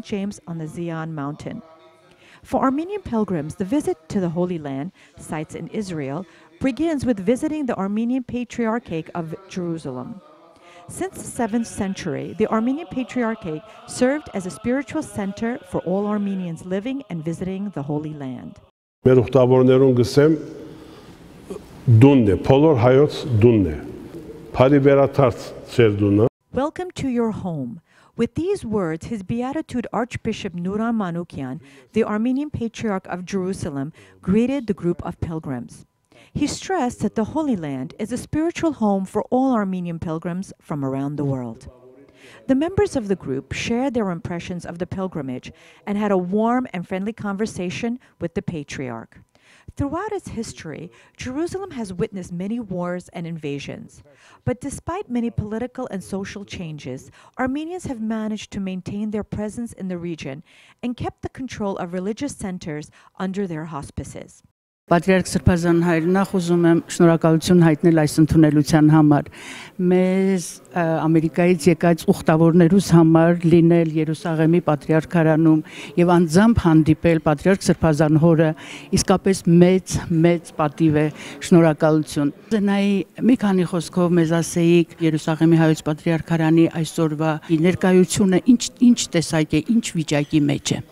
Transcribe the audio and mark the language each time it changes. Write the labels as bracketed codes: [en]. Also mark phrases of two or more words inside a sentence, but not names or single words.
[en] James on the Zion Mountain. For Armenian pilgrims, the visit to the Holy Land, sites in Israel, begins with visiting the Armenian Patriarchate of Jerusalem. Since the 7th century, the Armenian Patriarchate served as a spiritual center for all Armenians living and visiting the Holy Land. [hy] Մեր ուխտավորներուն գսեմ դունն է, բոլոր հայոց դունն է, բարի վերաթարց ծեր դունը. [en] Welcome to your home. With these words, His Beatitude Archbishop Nuran Manukyan, the Armenian Patriarch of Jerusalem, greeted the group of pilgrims. He stressed that the Holy Land is a spiritual home for all Armenian pilgrims from around the world. The members of the group shared their impressions of the pilgrimage and had a warm and friendly conversation with the Patriarch. Throughout its history, Jerusalem has witnessed many wars and invasions. But despite many political and social changes, Armenians have managed to maintain their presence in the region and kept the control of religious centers under their auspices. [hy] Պատրիարք Սրբազան հայրն նախ ուզում եմ շնորհակալություն հայտնել այս ընդունելության համար։ Մեզ Ամերիկայից եկած ուխտավորներուս համար լինել Երուսաղեմի Պատրիարքարանում եւ անձամբ հանդիպել Պատրիարք Սրբազան հորը իսկապես մեծ պատիվ է, շնորհակալություն։ Զենայի մի քանի խոսքով մեզ ասեիք Երուսաղեմի հայոց Պատրիարքարանի այսօրվա ներկայությունը ինչ տեսակ է, ինչ վիճակի մեջ է։